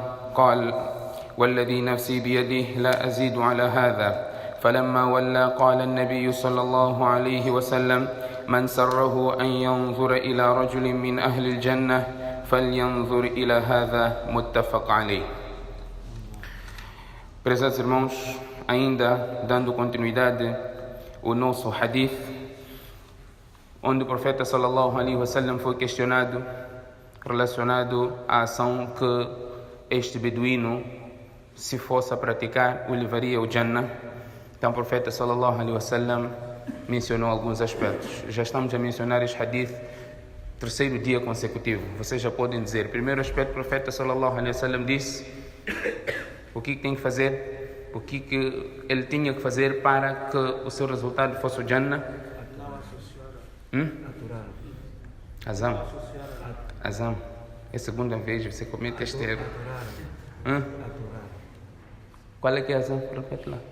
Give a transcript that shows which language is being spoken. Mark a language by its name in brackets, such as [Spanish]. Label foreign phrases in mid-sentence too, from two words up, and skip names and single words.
[Arabic] قال: والذي نفسي بيده لا أزيد على هذا. فلما ولى قال النبي صلى الله عليه وسلم: من سره أن ينظر إلى رجل من أهل الجنة فلينظر إلى هذا. متفق عليه. [Portuguese] Prezados irmãos, ainda dando continuidade ao nosso hadith, onde o profeta [Arabic] صلى الله عليه وسلم [Portuguese] foi questionado relacionado à ação que este beduíno, se fosse a praticar, o levaria ao Jannah. Então o profeta [Arabic] صلى الله عليه وسلم [Portuguese] mencionou alguns aspectos. Já estamos a mencionar este hadith terceiro dia consecutivo. Vocês já podem dizer, primeiro aspecto, o profeta [Arabic] صلى الله عليه وسلم [Portuguese] disse o que tem que fazer, o que ele tinha que fazer para que o seu resultado fosse o Jannah. Azam. É a segunda vez que você comete este erro. Qual é que é a azam? Repete lá.